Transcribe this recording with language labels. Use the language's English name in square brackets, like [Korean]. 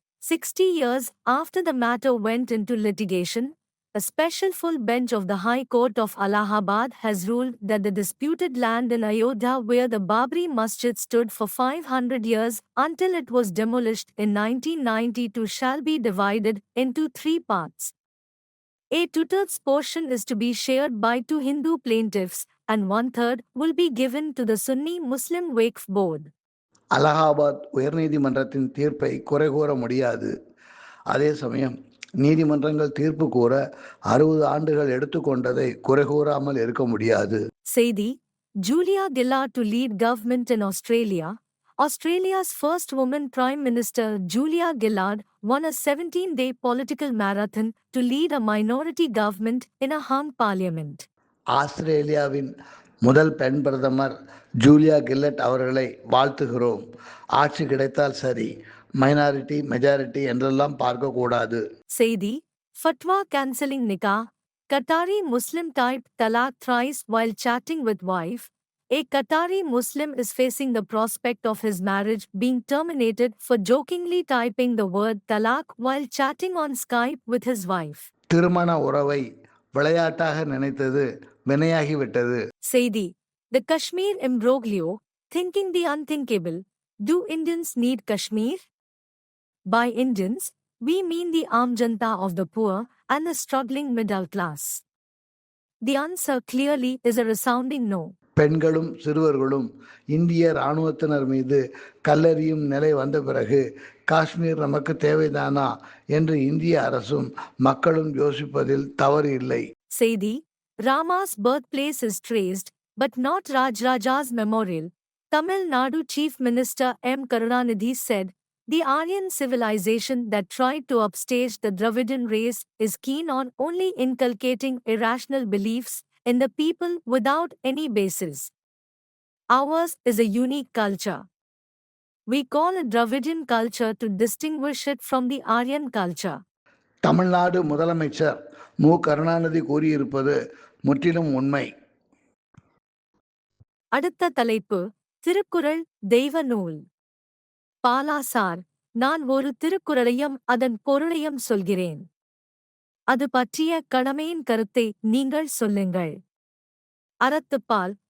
[English] 60 years after the matter went into litigation, a special full bench of the High Court of Allahabad has ruled that the disputed land in Ayodhya where the Babri Masjid stood for 500 years until it was demolished in 1992 shall be divided into 3 parts. A 2/3 portion is to be shared by 2 Hindu plaintiffs and 1/3 will be given to the Sunni Muslim Waqf Board. [Tamil] Allahabad உயர்நீதிமன்றத்தின் தீர்ப்பை குறை கூற முடியாது. அதே சமயம் நீதிமன்றங்கள் தீர்ப்பு கூற 60 ஆண்டுகள் எடுத்துக்கொண்டதை குறை கூறாமல் இருக்க முடியாது. [English] செய்தி: Julia Gillard to lead government in Australia. Australia's first woman Prime Minister Julia Gillard won a 17-day political marathon to lead a minority government in a hung parliament. [Tamil] ஆஸ்திரேலியாவின் முதல் பெண் பிரதமர் ஜூலியா கில்லட் அவர்களை வாழ்த்துகிறோம். ஆட்சி கிடைத்தால் சரி, மைனாரிட்டி மெஜாரிட்டி என்றெல்லாம் பார்க்கக்கூடாது. [English] செய்தி: Fatwa cancelling nikah. Qatari Muslim typed talaq thrice while chatting with wife. A Qatari Muslim is facing the prospect of his marriage being terminated for jokingly typing the word talaq while chatting on Skype with his wife. [Tamil] திருமண உறவை விளையாட்டாக நினைத்தது வினையாகிவிட்டது. [English] செய்தி: The Kashmir imbroglio, thinking the unthinkable. Do Indians need Kashmir? By Indians, we mean the Aam Janta of the poor and the struggling middle class. The answer clearly is a resounding no. [Tamil] பெண்களும் சிறுவர்களும் இந்திய இராணுவத்தினர் மீது கல்லெறியும் நிலை வந்த பிறகு காஷ்மீர் நமக்கு தேவைதானா என்று இந்திய அரசும் மக்களும் யோசிப்பதில் தவறு இல்லை. [English] செய்தி: Rama's birthplace is traced, but not Rajraja's memorial. Tamil Nadu Chief Minister M. Karunanidhi said, the Aryan civilization that tried to upstage the Dravidian race is keen on only inculcating irrational beliefs in the people without any basis. Ours is a unique culture. We call it Dravidian culture to distinguish it from the Aryan culture. [Tamil] Tamil Nadu முதலமைச்சர் மு. கருணாநிதி கூறியிருப்பது முற்றிலும் உண்மை. அடுத்த தலைப்பு: திருக்குறள் தெய்வ நூல். Bala sir, நான் ஒரு திருக்குறளையும் அதன் பொருளையும் சொல்கிறேன். அது பற்றிய கடமையின் கருத்தை நீங்கள் சொல்லுங்கள். அறத்துப்பால்.